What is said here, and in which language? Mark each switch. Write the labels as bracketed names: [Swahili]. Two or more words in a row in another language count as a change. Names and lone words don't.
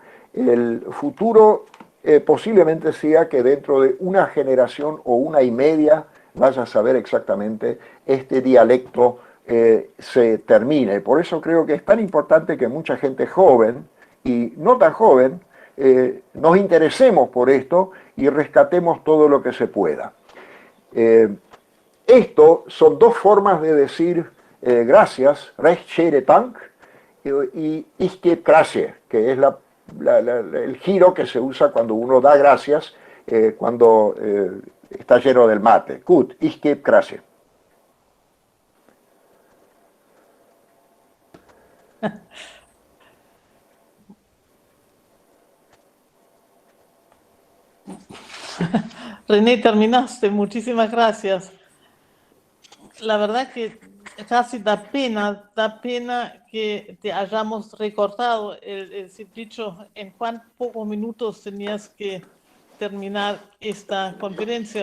[Spanish] El futuro posiblemente sea que dentro de una generación o una y media vaya a saber exactamente este dialecto se termine. Por eso creo que es tan importante que mucha gente joven y no tan joven nos interesemos por esto y rescatemos todo lo que se pueda. Esto son dos formas de decir gracias, [German] recht schönen Dank, [Spanish] y [German] ich gebe gracias, [Spanish] que es el giro que se usa cuando uno da gracias, cuando está lleno del mate. [German] Gut, ich gebe gracias. [Spanish] René, terminaste. Muchísimas gracias. La verdad que casi da pena que te hayamos recortado el dicho en cuán pocos minutos tenías que terminar esta conferencia.